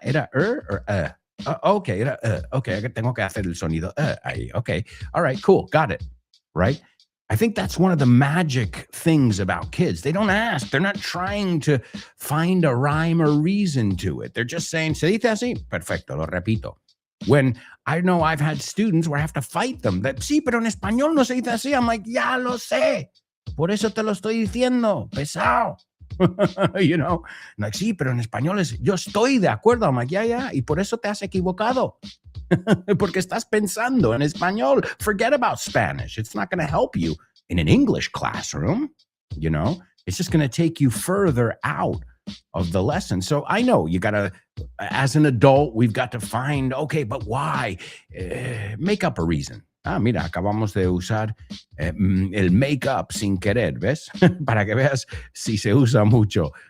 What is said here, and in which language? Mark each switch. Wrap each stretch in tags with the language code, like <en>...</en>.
<es>¿Era or okay, era okay, tengo que hacer el sonido ahí.</es> <en>Okay, all right, cool, got it, right? I think that's one of the magic things about kids. They don't ask. They're not trying to find a rhyme or reason to it. They're just saying,</en> <es>¿se dice así? Perfecto, lo repito.</es> <en>When I know I've had students where I have to fight them that,</en> <es>sí, pero en español no se dice así.</es> <en>I'm like,</en> <es>ya lo sé. Por eso te lo estoy diciendo, pesado.</es> <en>You know, like,</en> <es>sí, pero en español es, yo estoy de acuerdo.</es> <en>I'm like,</en> <es>ya, y por eso te has equivocado. Porque estás pensando en español.</es> <en>Forget about Spanish. It's not going to help you in an English classroom. You know, it's just going to take you further out of the lesson. So I know you got to, as an adult, we've got to find, okay, but why? Make up a reason.</en> <es>Mira, acabamos de usar el make up sin querer, ¿ves? Para que veas si se usa mucho.</es>